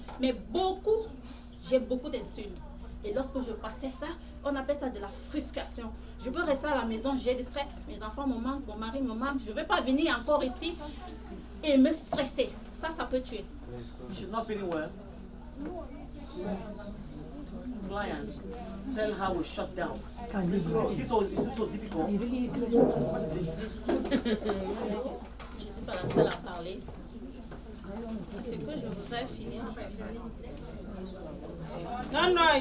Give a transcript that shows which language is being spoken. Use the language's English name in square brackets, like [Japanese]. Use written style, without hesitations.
[French] Mais j'ai beaucoup d'insultes. Et lorsque je passais ça, on appelle ça de la frustration. Je peux rester à la maison, j'ai du stress. Mes enfants me manquent, mon mari me manque. Je ne veux pas venir encore ici et me stresser. Ça peut tuer. [English] She's not feeling well. Client, tell her we shut down. It's so difficult. [French] Je ne suis pas la seule à parler. Ce que je voudrais finir. Non.